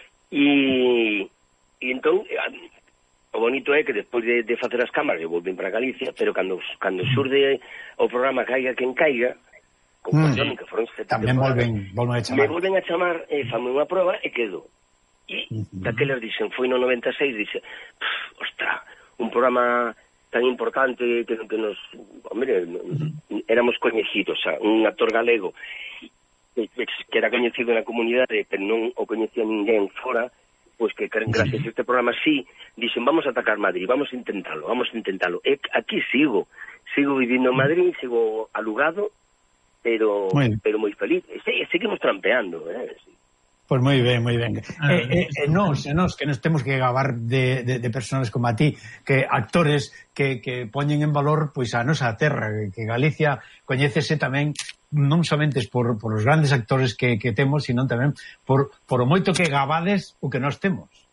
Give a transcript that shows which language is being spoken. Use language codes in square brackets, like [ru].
[es] Y entonces, lo bonito es que después de hacer las cámaras, yo volví para Galicia, pero cuando surge el programa Caiga quien caiga, con Pasión, que fueron 70 también vuelven a llamar. Me vuelven a llamar, fame una prueba y quedo. Y de aquellas dicen, fue en el 96, dice, ostras, un programa tan importante que nos... Hombre, éramos coñejitos, o sea, [gl] un actor galego que era coñecido na comunidade, pero non o coñecía ninguén fora, pois que creen, gracias a este programa, sí, dixen, vamos a atacar Madrid, vamos a intentarlo. E aquí sigo vivindo en Madrid, sigo alugado, pero bueno, pero moi feliz. Seguimos trampeando, Pois pues moi ben. Nos, que nos temos que gabar de personas como a ti, que actores que poñen en valor pois a nosa terra, que Galicia coñécese tamén non somente por os grandes actores que temos, sino tamén por o moito que gabades o que nos temos.